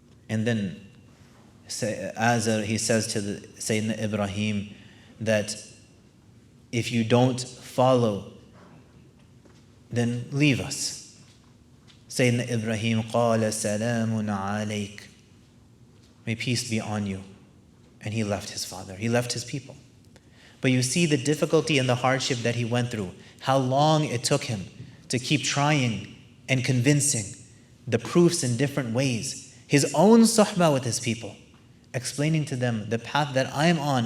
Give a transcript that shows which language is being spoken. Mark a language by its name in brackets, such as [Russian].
[English] And then as he says to Sayyidina Ibrahim that if you don't follow, then leave us. [Arabic] Sayyidina Ibrahim قال سلام عليك. [English] May peace be on you. And he left his father. He left his people. But you see the difficulty and the hardship that he went through. How long it took him to keep trying and convincing the proofs in different ways. His own suhbah with his people. Explaining to them the path that I am on.